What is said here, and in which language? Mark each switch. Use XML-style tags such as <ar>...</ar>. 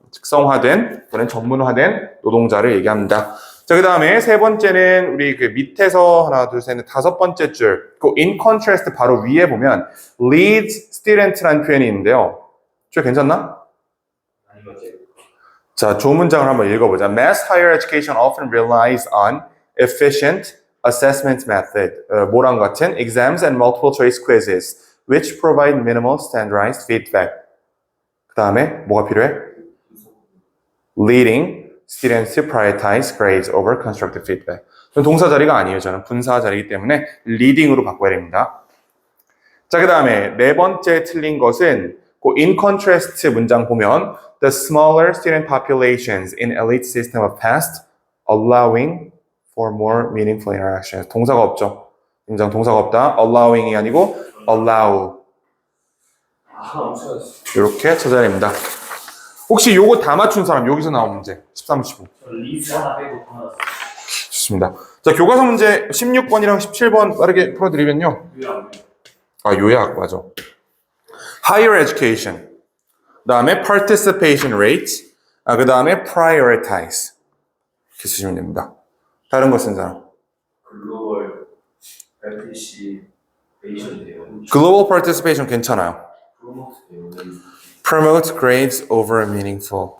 <ko>특성화된 또는 전문화된 노동자를 얘기합니다. 자, 그 다음에 세 번째는 우리 그 밑에서 하나, 둘, 셋, 넷, 5번째 줄, 그 in contrast 바로 위에 보면 leads student라는 표현이 있는데요. 줄 괜찮나? 자, 좋은 문장을 한번 읽어보자.</ko> <en>Mass higher education often relies on efficient assessment method,</en> <ko>뭐랑 같은</ko> <en>exams and multiple choice quizzes, which provide minimal standardized feedback.</en> <ko>그 다음에 뭐가 필요해?</ko> <en>Leading students to prioritize grades over constructive feedback.</en> <ko>동사 자리가 아니에요. 저는 분사 자리이기 때문에 leading으로 바꿔야 됩니다. 자, 그 다음에 네 번째 틀린 것은 그</ko> <en>in contrast</en> <ko>문장 보면</ko> <en>the smaller student populations in elite system of past allowing for more meaningful interactions.</en> <ko>동사가 없죠. 인정 동사가 없다. allowing이 아니고 allow. 이렇게 찾아야 됩니다. 혹시 요거 다 맞춘 사람 여기서 나온 문제 13, 15. 리즈 하나 빼고 다 나왔어요. 좋습니다. 자, 교과서 문제 16번이랑 17번 빠르게 풀어드리면요. 요약 맞아. Higher education. 그 다음에 participation rate. 그 다음에 prioritize. 이렇게 쓰시면 됩니다. 다른 거 쓴 사람. 글로벌 participation 돼요. Global participation 괜찮아요. 프로모트 돼요.</ko> <en>Promote grades over meaningful.</en>